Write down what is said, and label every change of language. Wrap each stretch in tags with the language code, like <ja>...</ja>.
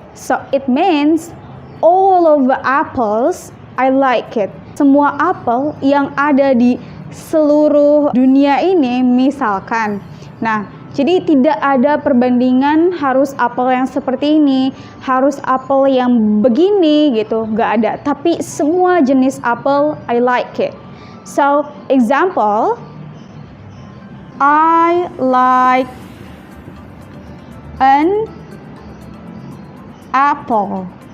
<en>So it means all of the apples, I like it.</en> <id>Semua apel yang ada di seluruh dunia ini misalkan. Nah, jadi tidak ada perbandingan harus apel yang seperti ini, harus apel yang begini gitu, nggak ada. Tapi semua jenis apel,</id> <en>I like it. So, example, I like an apple.</en>